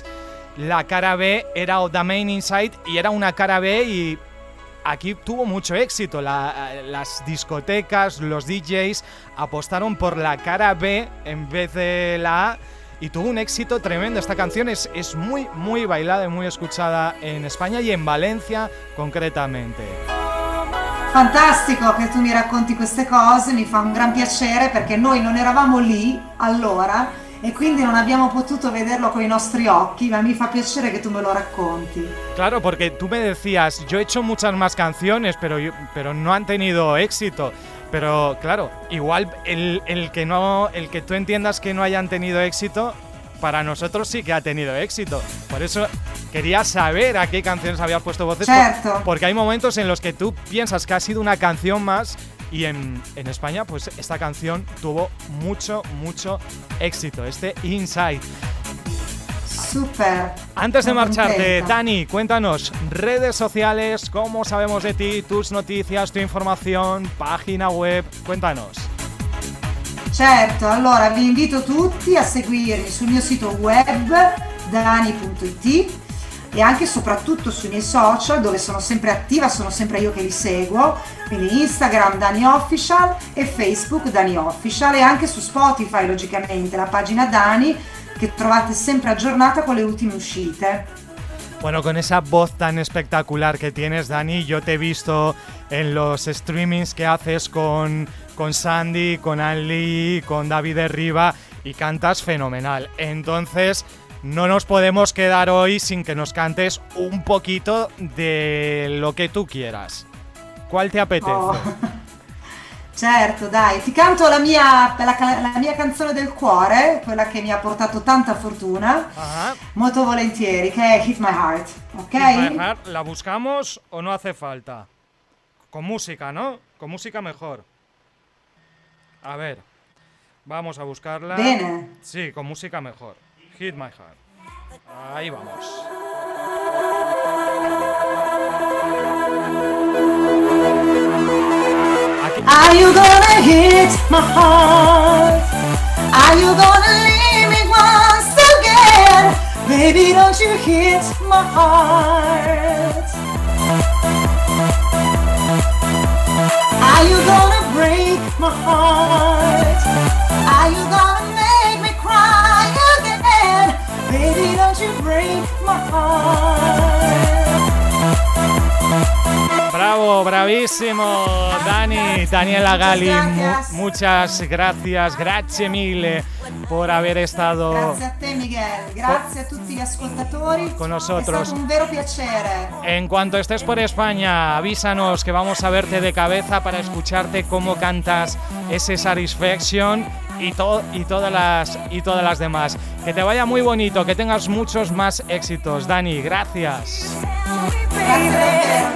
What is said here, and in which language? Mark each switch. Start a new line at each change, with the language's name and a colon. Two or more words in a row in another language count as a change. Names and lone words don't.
Spanish: La cara B era Oda Main Inside y era una cara B y aquí tuvo mucho éxito. Las discotecas, los DJs apostaron por la cara B en vez de la A y tuvo un éxito tremendo. Esta canción es muy, muy bailada y muy escuchada en España y en Valencia concretamente.
Italian: Fantastico che tu mi racconti queste cose, mi fa un gran piacere perché noi non eravamo lì allora e quindi non abbiamo potuto vederlo con i nostri occhi, ma mi fa piacere che tu me lo racconti.
Spanish: Claro, porque tú me decías, yo he hecho muchas más canciones, pero no han tenido éxito. Pero claro, igual el que tú entiendas que no hayan tenido éxito para nosotros sí que ha tenido éxito. Por eso quería saber a qué canciones habías puesto voces.
Italian: Certo.
Spanish: Porque hay momentos en los que tú piensas que ha sido una canción más y en España pues esta canción tuvo mucho éxito, este Inside. Súper. Antes de Muy marcharte, contenta. Dani, cuéntanos, redes sociales, cómo sabemos de ti, tus noticias, tu información, página web, cuéntanos.
Italian: Certo, allora vi invito tutti a seguirmi sul mio sito web dani.it e anche e soprattutto sui miei social dove sono sempre attiva, sono sempre io che li seguo, quindi Instagram Dani Official e Facebook Dani Official e anche su Spotify logicamente, la pagina Dani che trovate sempre aggiornata con le ultime uscite.
Spanish: Bueno, con esa voz tan espectacular que tienes, Dani, yo te he visto en los streamings que haces con Sandy, con Anli, con David de Riva y cantas fenomenal. Entonces, no nos podemos quedar hoy sin que nos cantes un poquito de lo que tú quieras. ¿Cuál te apetece? Oh.
Italian: Certo, dai, ti canto la mia canzone del cuore, quella che mi ha portato tanta fortuna, Ajá. molto volentieri, che è Hit My Heart, ok?
Spanish: Hit My Heart, ¿la buscamos o no hace falta? Con música, ¿no? Con música mejor. A ver, vamos a buscarla.
Italian: Bene.
Spanish: Sí, con música mejor. Hit My Heart. Ahí vamos. Aquí.
English: Are you gonna hit my heart? Are you gonna leave me once again? Baby, don't you hit my heart? Are you gonna break my heart? Are you gonna make me cry again? Baby, don't you break my heart?
Spanish: Bravo, bravísimo, Dani, Daniela Gali, gracias. muchas gracias,
Italian: grazie mille
Spanish: por haber estado
Italian: Grazie a te Miguel, grazie a tutti gli ascoltatori,
Spanish: con nosotros.
Italian: è stato un vero piacere.
Spanish: En cuanto estés por España, avísanos que vamos a verte de cabeza para escucharte cómo cantas ese Satisfaction y todas las demás. Que te vaya muy bonito, que tengas muchos más éxitos, Dani, gracias.
Italian: Grazie a te.